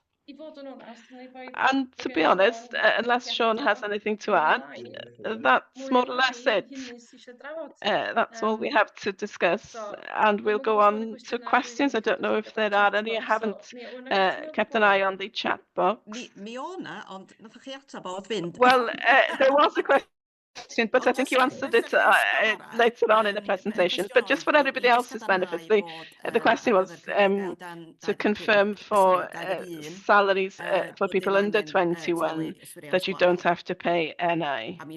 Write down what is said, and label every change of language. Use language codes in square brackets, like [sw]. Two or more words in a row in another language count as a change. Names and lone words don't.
[en] And to be honest, unless Sean has anything to add, that's more or less it. That's all we have to discuss, and we'll go on to questions. I don't know if there are any. I haven't kept an eye on the chat box. [cy] Mi o 'na, ond nathoch chi atab o, o'dd fynd. [en] Well, there was a question, but I think you answered it later on in the presentation. But just for everybody else's benefit, the question was to confirm for salaries for people under 21 that you don't have to pay NI.